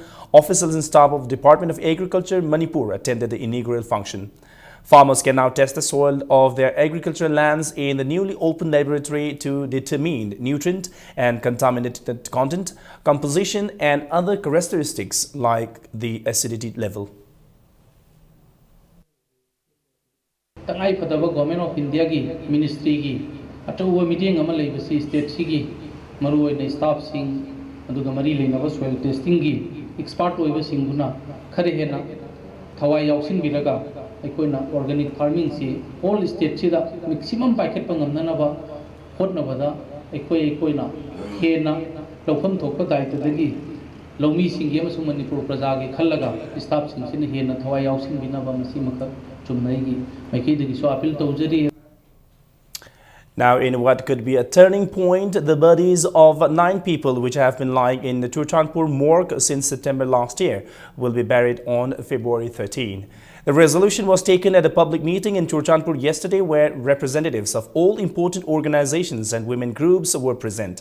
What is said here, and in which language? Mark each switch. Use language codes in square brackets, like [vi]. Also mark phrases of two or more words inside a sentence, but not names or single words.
[en] Officials and staff of Department of Agriculture, Manipur attended the inaugural function. Farmers can now test the soil of their agricultural lands in the newly opened laboratory to determine nutrient and contaminant content, composition and other characteristics like the acidity level. [mni] Tangai Padava Government of India gi Ministry gi atau meeting amal lay basi state sigi maru ay staff sing adu gamari lay na [en] soil testing [mni] gi expert oiba singuna khare hena thawai yausing biraga aikoina [en] organic farming [mni] si [en] all state [mni] sida [en] maximum packet [mni] pangamna na ba hotna bada aikoina hena lawfam thokpa daita dagi lawmi singi amasung Manipur praja gi khallaga staff sing sin hena thawai yausing bina ba masi makha chumnai gi maiki dagi [en] so appeal [mni] tawjari. [en] Now, in what could be a turning point, the bodies of 9 people which have been lying in the Churchandpur morgue since September last year will be buried on February 13. The resolution was taken at a public meeting in Churchandpur yesterday where representatives of all important organizations and women groups were present.